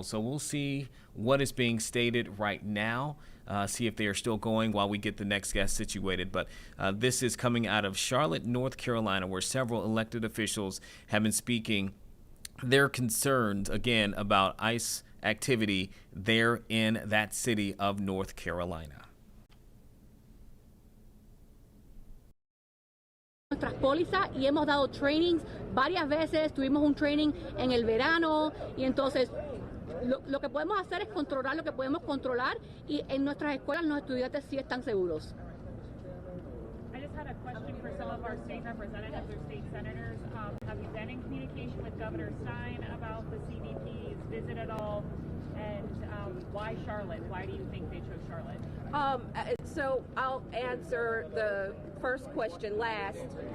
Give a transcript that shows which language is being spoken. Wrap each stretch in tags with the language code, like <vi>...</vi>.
<en>So we'll see what is being stated right now, see if they are still going while we get the next guest situated. But this is coming out of Charlotte, North Carolina, where several elected officials have been speaking their concerns, again, about ICE activity there in that city of North Carolina.</en> <es>Nuestras pólizas y hemos dado trainings varias veces. Tuvimos un training en el verano y entonces lo que podemos hacer es controlar lo que podemos controlar y en nuestras escuelas los estudiantes sí están seguros.</es> <en>I just had a question for some of our state representatives or state senators. Have you been in communication with Governor Stein about the CBP's visit at all? And why Charlotte? Why do you think they chose Charlotte? So I'll answer the first question last.</en>